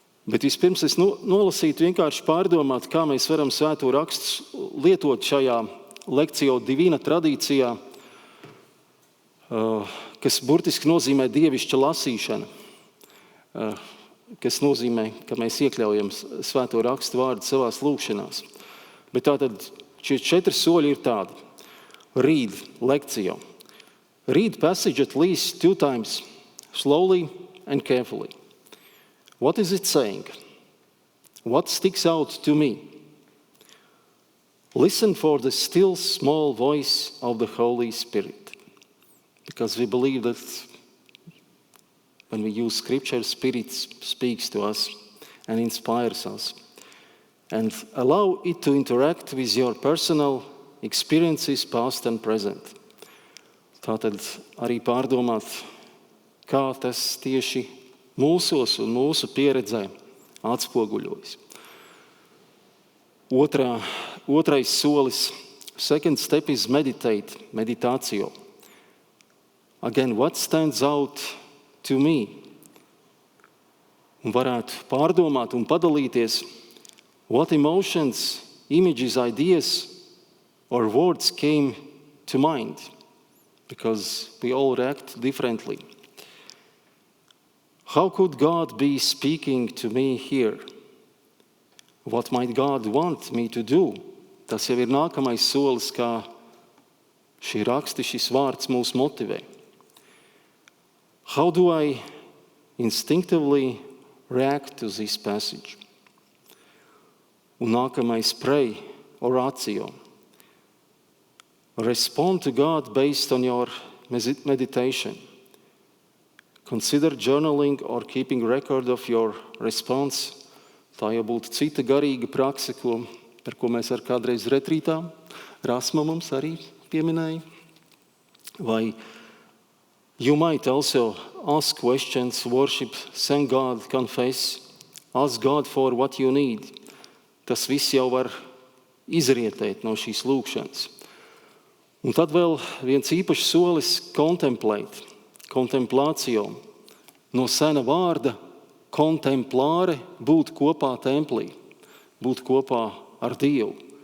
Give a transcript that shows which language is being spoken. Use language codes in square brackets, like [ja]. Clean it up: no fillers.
[lv] Bet vispirms es nolasītu vienkārši pārdomāt, kā mēs varam svēto rakstu lietot šajā lekcio divina tradīcijā, kas burtiski nozīmē dievišķa lasīšana, kas nozīmē, ka mēs iekļaujam svēto rakstu vārdu savās lūkšanās. Bet tātad šie 4 soļi ir tādi. [en] Read, lekcio. Read passage at least 2 times, slowly and carefully. What is it saying? What sticks out to me? Listen for the still small voice of the Holy Spirit. Because we believe that when we use Scripture, Spirit speaks to us and inspires us. And allow it to interact with your personal experiences, past and present. [lv] Tātad arī pārdomāt, kā tas tieši mūsos un mūsu pieredzē atspoguļojas. Otrais solis, [en] second step is meditate, meditācio. Again, what stands out to me? [lv] Un varētu pārdomāt un padalīties, [en] what emotions, images, ideas or words came to mind, because we all react differently. How could God be speaking to me here? What might God want me to do? [lv] Tas jau ir nākamais solis, kā šī raksti, šis vārds mūs motivē. [en] How do I instinctively react to this passage? [lv] Un nākamais, [en] pray, oratio. Respond to God based on your meditation. Consider journaling or keeping record of your response. [lv] Tā jau būtu cita garīga prakse, par ko mēs ar kādreiz retrītā, Rasma mums arī pieminēja. Vai [en] you might also ask questions, worship, thank God, confess, ask God for what you need. [lv] Tas viss jau var izrietēt no šīs lūkšanas. Un tad vēl viens īpašs solis contemplate, contemplācio. No sena vārda contemplāre, būt kopā templī, būt kopā ar Dievu.